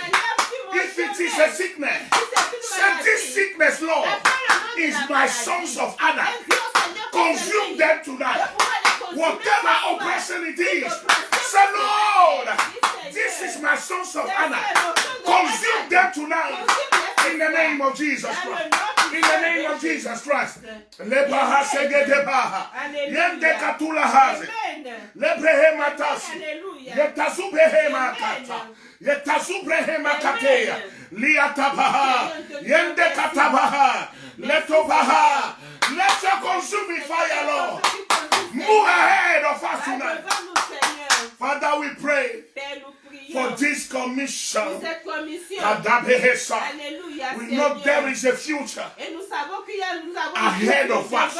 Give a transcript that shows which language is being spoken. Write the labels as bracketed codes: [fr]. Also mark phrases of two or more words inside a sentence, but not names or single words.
[en] If it is a sickness, say this sickness, Lord, is my sons of Anak. Consume them tonight. Whatever oppression it is, say, Lord, this is my sons of Anak. Consume them tonight. In the name of Jesus Christ. In the name of Jesus Christ. Lebaha segedebaha. Yende katula haze. Lebrehe matasi. Yetasubehe makata. Yetasubehe makateya. Liatabaha. Yende katabaha. Letobaha. Let your consuming fire, Lord, move ahead of us tonight. Father, we pray for this commission. We know there is a future ahead of us.